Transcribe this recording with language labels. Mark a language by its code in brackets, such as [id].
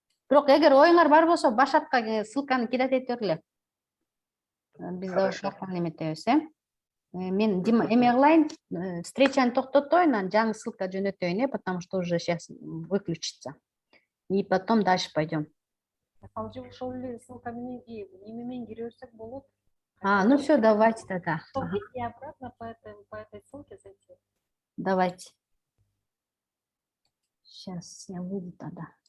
[ky] Бирок эгер оюңар бар болсо, Башатка ссылканы кидать этип бергиле. Биз да ошол неметебиз, Мен эме кылайын, встречаны токтотоюн, анан жаңы ссылка жөнөтөйүн, [ru] потому что уже сейчас выключится. И потом дальше пойдем. [ky] Ошол эле ссылка менен эме менен кире берсек болот. [ru] Ну все, давайте тогда. И обратно по этой ссылке зайти. Давайте. Сейчас я выйду тогда.